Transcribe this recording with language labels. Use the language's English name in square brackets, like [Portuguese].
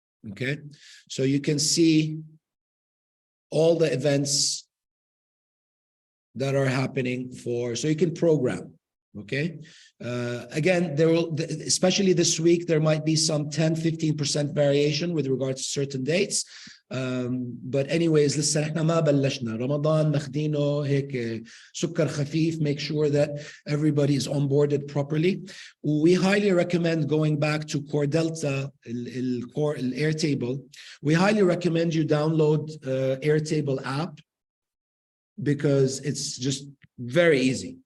[English] Okay, so you can see all the events that are happening so you can program. Okay, again, there will, especially this week, there might be some 10-15% variation with regards to certain dates. But anyways, [Arabic] لسه احنا ما بلشنا رمضان، ماخدينه هيك سكر خفيف. [English] Make sure that everybody is onboarded properly. We highly recommend going back to Core Delta, Airtable. We highly recommend you download Airtable app, because it's just very easy.